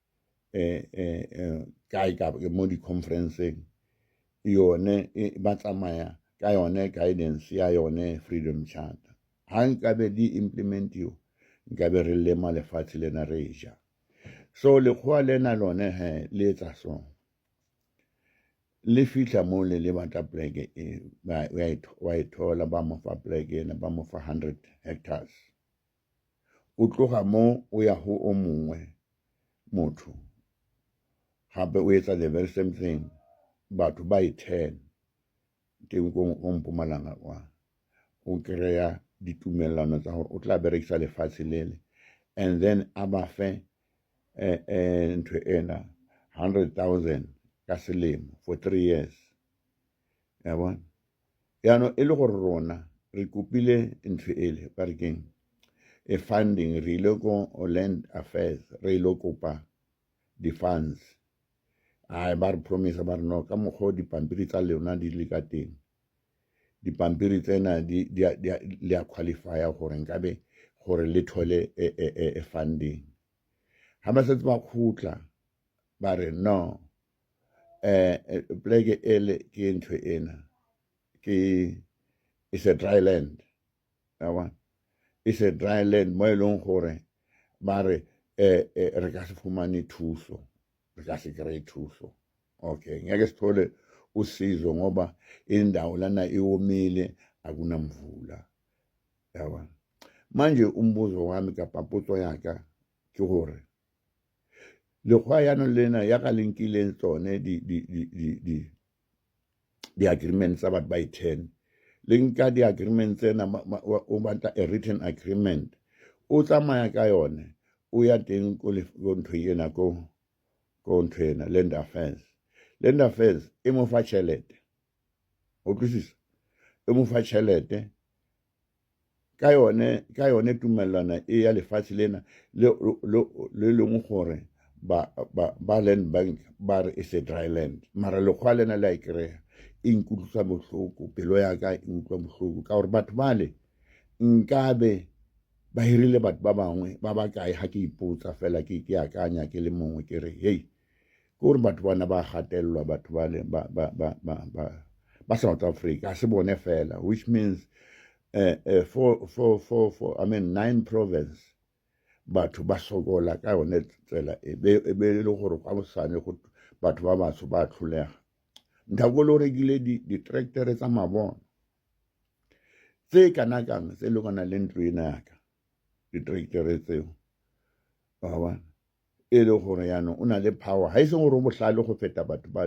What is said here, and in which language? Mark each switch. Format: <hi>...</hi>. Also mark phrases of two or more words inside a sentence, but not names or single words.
<st>kae mo di-conferenceng yone ba tsamaya ka yone guidance ya yone freedom charter ha nkabe di-implementiwa nkabe re lema lefatshe lena re ja so lekgowa lena lone he le etsa so le fihla mo le batla pleke wa e thola ba mo fa pleke ena ba mo fa 100 hectares o tloga mo o ya ho o mongwe motho gape o etsa</st> <en>the very same thing</en> <st>batho ba i-10 teng ko Mpumalanga kwa o kreya ditumellano tsa gore o tla berekisa lefatshe lele</st> <en>and then</en> <st>a ba fe ntho ena 100,000 ka selemo</st> <en>for 3 years</en> <st>ya bona yaanong e le gore rona re kopile ntho ele ba re keng funding re ile ko land affairs re ile kopa di-funds ba re promise ba re no ka mokgwa dipampiri tsa lona di le ka teng dipampiri tsena di a qualifya gore nkabe gore le thole funding ha ba setse ba khutla ba re no pleke ele ke ntho ena</st> <en>it's a dry land it's a dry land</en> <st>mo e leng gore ba re re ka se fumane thuso re ka se kry thuso okay</st> <zu>ngeke sithole usizo ngoba indawo lana iwomile akunamvula yabona manje umbuzo wami</zu> <st>kapaputso yaka ke gore lekgwa yana lena ya ka linkile tsone di agreements tsa batho ba i-10 le nka di agreements tsena o batla</st> <en>a written agreement</en> <st>o tsamaya ka yone o ya teng ko ntho ena ko ntho ena land affairs e mo fa tšhelete o tlisisa e mo fa tšhelete ka yone tumellana e ya lefatshe lena le leng gore ba land bank ba re</st> <en>is a dry land</en> <st>mara lekgwa lena le a ikreya e nkutlwisa bohloko pelo ya ka e nkutlwa bohloko ka gore batho bale nkabe ba hirile batho ba bangwe ba ba kae ha ke ipotsa fela ke akanya ke le mongwe ke re hey gore batho bana ba gatellwa batho bale ba South Africa a se bone fela</st> <en>which means for I mean 9 province</en> <st>batho ba sokola ka yone tsela e be le gore kwa bosane go batho ba batho ba tlholega ntako lo rekile di-tractor tsa mabona tse kana kang tse le gona le ntlo ena yaka di-tractor tseo ba e le gore yaanong o na le power ha e se gore o bohlale go feta batho</st>